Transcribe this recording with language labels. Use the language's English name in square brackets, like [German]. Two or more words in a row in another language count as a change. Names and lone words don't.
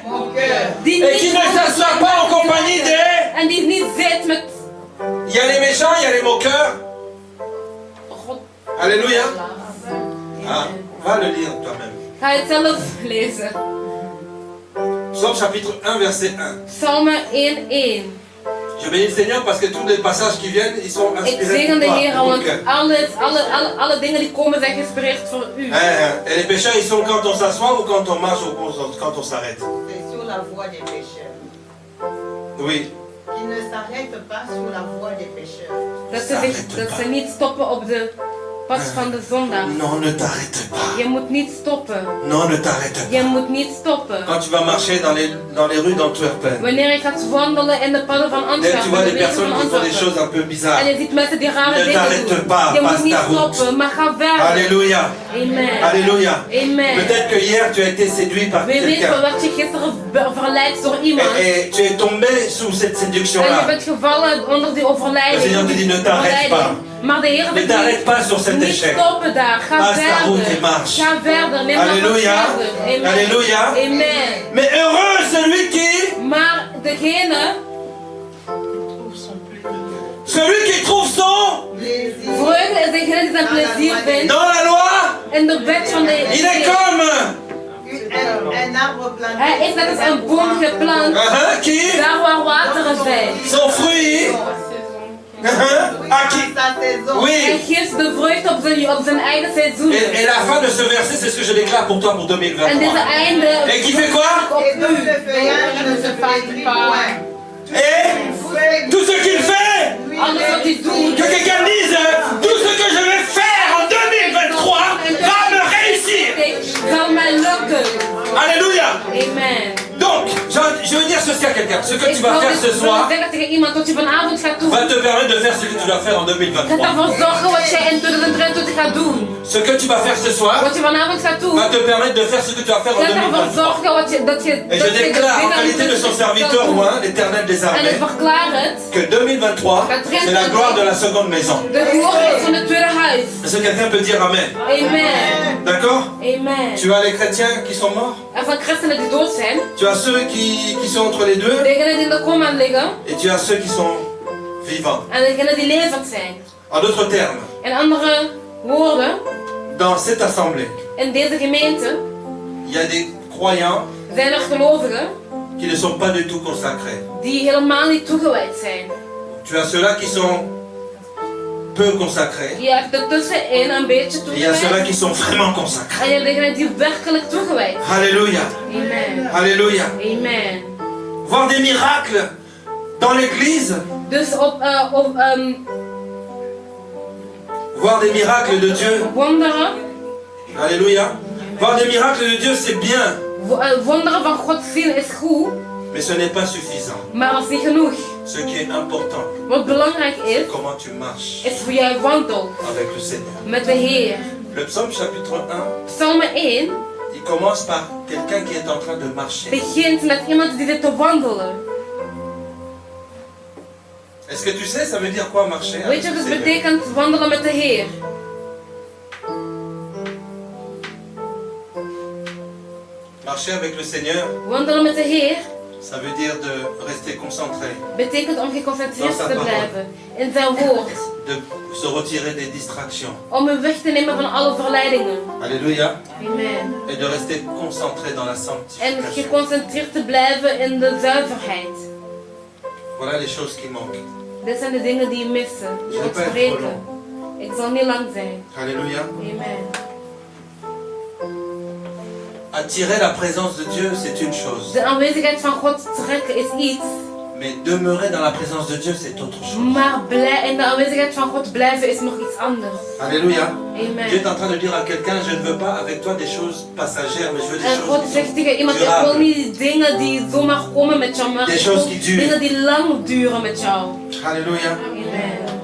[French] Mon cœur. [Dutch] die [French] Et qui [Dutch] niet [French] ne [Dutch] wandelt [French] s'assoit [Dutch] met [French] pas en [Dutch] mensen [French] compagnie des... [Dutch] en die niet zit met [French] Il y a les méchants, il y a les moqueurs. [Dutch] God. [French] Alléluia. Ah, Amen. va le lire toi-même. [Dutch] Ga je het zelf lezen. [French] Psaume chapitre 1, verset 1. [Dutch] Psalmen 1:1. [French] Je bénis le Seigneur parce que tous les passages qui viennent, ils sont [Dutch] Ik [French] inspirés [Dutch] zegen de [French] pour [Dutch] Heer, [French] toi. [Dutch] want [French] Donc, [Dutch] alle dingen die komen zijn geïnspireerd voor u. [French] et les pécheurs, ils sont quand on s'assoit ou quand on marche ou quand on s'arrête. C'est sur la voie des pécheurs. Oui. Qui ne s'arrêtent pas sur la voie des pécheurs. [Dutch] Dat ze niet stoppen op de pas van de zondag. [French] Non, ne t'arrête pas. [Dutch] Je moet niet stoppen. [French] Non, ne t'arrête pas. [Dutch] Je moet niet stoppen. [French] Quand tu vas marcher dans les rues d'Antwerpen, [Dutch] Wanneer je gaat wandelen in de padden van [French] dès que tu vois [Dutch] Antwerpen, [French] des [Dutch] de wegen [French] personnes [Dutch] van [French] qui font des [Dutch] Antwerpen, [French] choses un peu bizarres, [Dutch] en je ziet mensen die rare [French] Ne [Dutch] dingen [French] t'arrête [Dutch] doen, [French] pas, [Dutch] je moet [French] passe [Dutch] niet [French] ta route. [Dutch] stoppen, maar ga verder. [French] Alléluia. Amen. Alléluia. Amen. Peut-être que hier tu as été séduit par [Dutch] Wie weet [French] quelqu'un. [Dutch] wel dat je gisteren verleid door iemand. [French] Et tu es tombé sous cette [Dutch] En je [French] séduction-là. [Dutch] bent gevallen onder die overlijding. [French] Le Seigneur te dit, ne t'arrête pas. [Dutch] Maar de Heer [French] Ne [Dutch] zegt [French] t'arrête pas sur cet [Dutch] niet [French] échec. [Dutch] stoppen daar. Ga [French] Passe ta route et [Dutch] verder. [French] marche. [Dutch] Ga verder. Neem [French] Alléluia. [Dutch] maar verder. [French] Amen. Alléluia. Amen. Mais heureux celui qui... [Dutch] Maar degene, [French] Trouve son plaisir. Celui qui trouve son... Plaisir. [Dutch] vreugde is degene die zijn plezier vindt [French] Dans la loi, [Dutch] in de wet van de [French] il est [Dutch] Heer. [French] comme... Un arbre planté. [Dutch] Hij is net als een boom geplant, [French] Qui... [Dutch] daar waar wateren zijn. [French] Son fruit... À qui... Sa saison. [Dutch] Hij [French] Oui. [Dutch] geeft de vrucht op zijn eigen seizoen. [French] Et la fin de ce verset, c'est ce que je déclare pour toi pour [Dutch] En [French] 2023. [Dutch] deze einde [French] Et qui fait quoi? [Dutch] op [French] Et donc [Dutch] u. [French] le feuillage ne se flétrit point. Et Feuille tout ce qu'il fait, [Dutch] Alles wat hij doet. [French] que quelqu'un dise, tout ce que je vais faire en 2023 va me réussir. [Dutch] Zal mij lukken. [French] Alléluia. Amen. Donc, je veux dire ceci à quelqu'un. Ce que tu vas faire ce [Dutch] wil [French] soir [Dutch] zeggen tegen iemand wat je vanavond gaat doen. [French] va te permettre de faire ce que tu dois faire en [Dutch] Gaat [French] 2023. [Dutch] ervoor zorgen wat jij in 2023 gaat doen. [French] Ce que tu vas faire ce soir [Dutch] Wat je vanavond gaat doen. [French] va te permettre de faire ce que tu vas faire en [Dutch] Gaat ervoor [French] 2023. [Dutch] zorgen dat je [French] Et je déclare en qualité de son serviteur roi, l'Éternel des [Dutch] En ik [French] armées, [Dutch] verklaar het. [French] que 2023, c'est la gloire de la seconde maison. [Dutch] De glorie van het tweede huis. [French] Est-ce que quelqu'un peut dire Amen? Amen. D'accord? Amen. Tu as les chrétiens qui sont morts, [Dutch] Er zijn christenen die dood zijn. [French] tu as ceux qui sont entre les deux, [Dutch] Degenen die in de coma liggen. [French] et tu as ceux qui sont vivants. [Dutch] En degenen die levend zijn. [French] En d'autres termes, [Dutch] In andere woorden. [French] dans cette assemblée, [Dutch] In deze gemeente [French] il y a des croyants [Dutch] zijn er gelovigen [French] qui ne sont pas du tout consacrés. [Dutch] die helemaal niet toegewijd zijn. [French] Tu as ceux-là qui sont peu consacrés, [Dutch] Je hebt er tussenin een beetje [French] et il y a ceux-là [Dutch] toegewijd. [French] qui sont vraiment consacrés. [Dutch] En je hebt degenen die werkelijk toegewijd zijn. [French] Alléluia, Amen. alléluia. Amen. Voir des miracles dans l'église, [Dutch] Dus [French] voir des miracles de Dieu, [Dutch] wonderen. [French] alléluia. Voir des miracles de Dieu, c'est bien, [Dutch] Wonderen van God zien is goed, [French] mais ce n'est pas suffisant. [Dutch] maar dat is niet genoeg. [French] Ce qui est important, [Dutch] Wat belangrijk is, [French] comment tu marches [Dutch] is hoe jij wandelt [French] avec le Seigneur. [Dutch] met de Heer. [French] Le psaume chapitre 1, [Dutch] Psalm 1 [French] il commence par quelqu'un qui est en train de marcher. [Dutch] begint met iemand die zit te wandelen. [French] Est-ce que tu sais, ça veut dire quoi marcher avec [Dutch] Weet je [French] le [Dutch] wat het [French] Seigneur? [Dutch] betekent wandelen met de Heer? [French] Marcher avec le Seigneur, [Dutch] Wandelen met de Heer [French] ça veut dire de rester concentré, [Dutch] betekent om geconcentreerd te blijven in zijn woord. [French] de se retirer des distractions. [Dutch] Om u weg te nemen van alle verleidingen. [French] Alléluia. Amen. Et de rester concentré dans la [Dutch] En [French] sanctification. [Dutch] geconcentreerd te blijven in de zuiverheid. [French] Voilà les choses qui manquent. [Dutch] Dit zijn de dingen die je missen. [French] Je [Dutch] Je moet [French] peux être [Dutch] spreken. Ik zal niet lang zijn. [French] Alléluia. Amen. Attirer la présence de Dieu, c'est une chose. [Dutch] De aanwezigheid van God trekken is iets. [French] Mais demeurer dans la présence de Dieu, c'est autre chose. [Dutch] Maar in de aanwezigheid van God blijven is nog iets anders. [French] Alléluia. Amen. Dieu est en train de dire à quelqu'un, je ne veux pas avec toi des choses passagères, mais je veux des [Dutch] En God [French] choses [Dutch] zegt tegen iemand, ik wil [French] durables. [Dutch] niet dingen die zomaar komen met jou, maar [French] Des [Dutch] ik [French] choses [Dutch] wil [French] qui durent. [Dutch] dingen die lang duren met jou. [French] Alléluia. Amen.